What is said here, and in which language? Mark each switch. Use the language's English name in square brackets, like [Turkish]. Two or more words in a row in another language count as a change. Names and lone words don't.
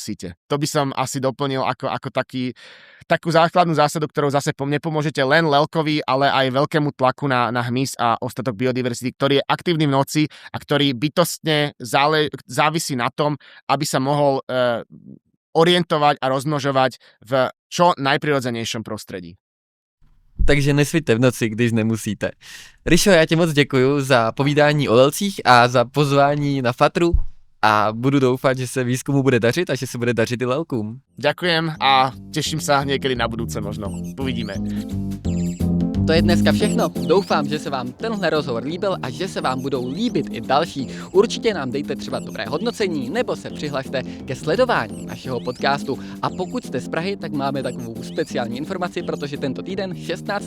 [Slovak] To by som asi doplnil ako taký takú základnú zásadu, ktorou zase nepomôžete len lelkovi, ale aj veľkému tlaku na hmyz a ostatok biodiverzity, ktorý je aktívny v noci a ktorý bytostne závisí na tom, aby sa mohol orientovať a rozmnožovať v čo najprirodzenejšom prostredí. [Czech] Takže nesvíte v noci, když nemusíte. Rišo, já ti moc děkuju za povídání o lelcích a za pozvání na Fatru a budu doufat, že se výzkumu bude dařit a že se bude dařit i lelkům. [Slovak] Ďakujem a teším sa niekedy na budúce možno. Uvidíme. [Czech] To je dneska všechno. Doufám, že se vám tenhle rozhovor líbil a že se vám budou líbit i další. Určitě nám dejte třeba dobré hodnocení nebo se přihlašte ke sledování našeho podcastu. A pokud jste z Prahy, tak máme takovou speciální informaci, protože tento týden 16.